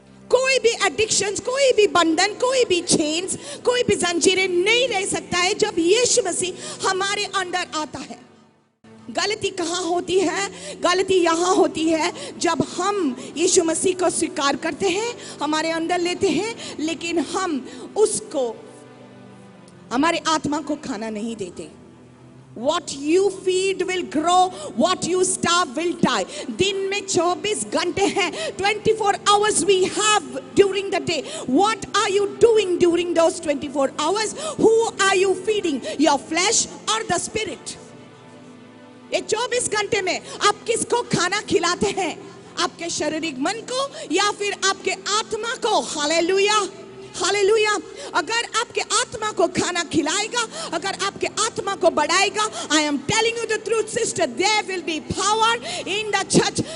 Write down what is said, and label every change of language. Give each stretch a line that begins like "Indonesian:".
Hindi: कोई भी एडिक्शंस, कोई भी बंधन, कोई भी चेन्स, कोई भी जंजीरें नहीं रह सकता है जब यीशु मसीह हमारे अंदर आता है। गलती कहाँ होती है? गलती यहाँ होती है जब हम यीशु मसीह को स्वीकार करते हैं, हमारे अंदर लेते हैं, लेकिन हम उसको, हमारे आत्मा को खाना नहीं देते। What you feed will grow, what you starve will die. दिन में 24 घंटे हैं,
English: 24 hours we have during the day. What are you doing during those 24 hours? Who are you feeding? Your flesh or the spirit?
Hindi: ये 24 घंटे में आप किसको खाना खिलाते हैं? आपके शारीरिक मन को या फिर आपके आत्मा को? Hallelujah, hallelujah. अगर आपके आत्मा को खाना खिलाएगा, अगर आपके आत्मा को बढ़ाएगा,
English: I am telling you the truth sister, there will be power in the church.